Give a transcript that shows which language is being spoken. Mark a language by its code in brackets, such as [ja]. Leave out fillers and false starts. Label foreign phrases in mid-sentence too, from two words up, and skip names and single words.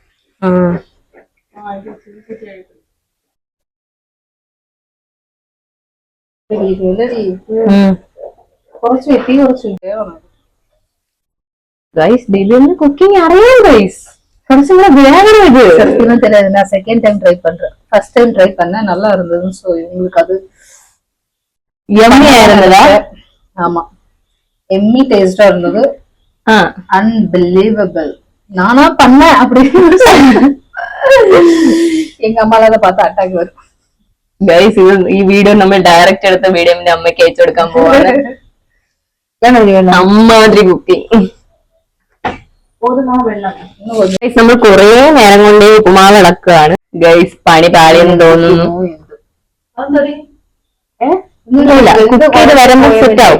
[ml] കുറച്ച് വെട്ടി കുറച്ച് ഗൈസ് ദിലീപിന് കുക്കിംഗ് അറിയാം ഗൈസ്. കുറച്ചും കൂടെ വേഗം ഇത് [ta] சத்தியமா தெரியாது. நான் [en] second time try [ta] பண்றேன். [en] first time try [ta] பண்ணேன், நல்லா இருந்தது. சோ உங்களுக்கு அது யம்மியா இருந்ததா? ஆமா, எம்மி டேஸ்டா இருந்தது. அன்பிலீவபிள். நானா பண்ணேன் அப்படின்னு எங்க அம்மால அதை பார்த்து அட்டாக் வரும். [ml] ഗൈസ് ഈ വീഡിയോ നമ്മൾ ഡയറക്റ്റ് എടുത്ത വീഡിയോ എന്റെ അമ്മയ്ക്ക് അയച്ചു കൊടുക്കാൻ പോവാണ്. അമ്മാതിരി കുക്കിംഗ്. നമ്മൾ കുറെ നേരം കൊണ്ട് ഉപ്പുമാവ് ഇളക്കുകയാണ് ഗൈസ്. പണി പാളിയെന്ന് തോന്നുന്നു. കുക്ക് ചെയ്ത് വരുമ്പോ സെറ്റ് ആവും.